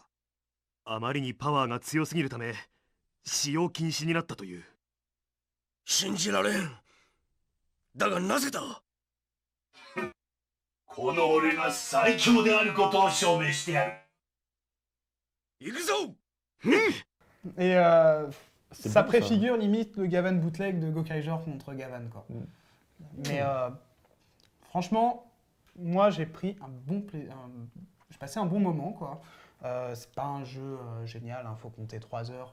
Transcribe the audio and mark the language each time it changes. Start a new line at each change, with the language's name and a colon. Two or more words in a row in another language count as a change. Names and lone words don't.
Japanese: あまりにパワーが強すぎるため使用禁止になったという。信じられん。だがなぜだ。この俺が最強であることを証明してやる。行くぞ。
French: Et C'est ça bon, préfigure limite le Gavan bootleg de Gokaiger contre Gavan, quoi. Mais franchement, moi j'ai pris un bon j'ai passé un bon moment, quoi. C'est pas un jeu génial, faut compter 3 heures.